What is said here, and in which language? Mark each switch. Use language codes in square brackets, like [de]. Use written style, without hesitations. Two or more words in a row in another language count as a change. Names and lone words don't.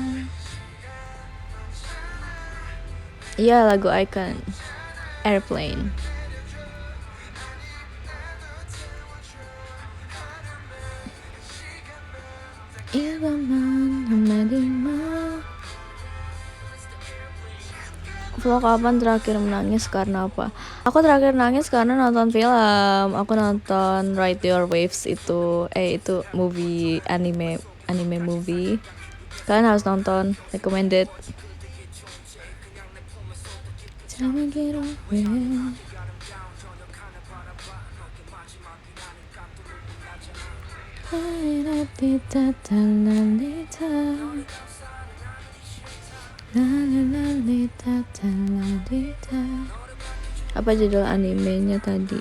[id] Iya, lagu Icon Airplane. [ko] 일반만 한마디만. [id] Vlog kapan terakhir menangis karena apa? Aku terakhir nangis karena nonton film. Aku nonton Ride Your Waves itu [en] movie anime movie. [id] Kalian harus nonton, recommended. Jangan [en] get away. [id] Apa judul animenya tadi?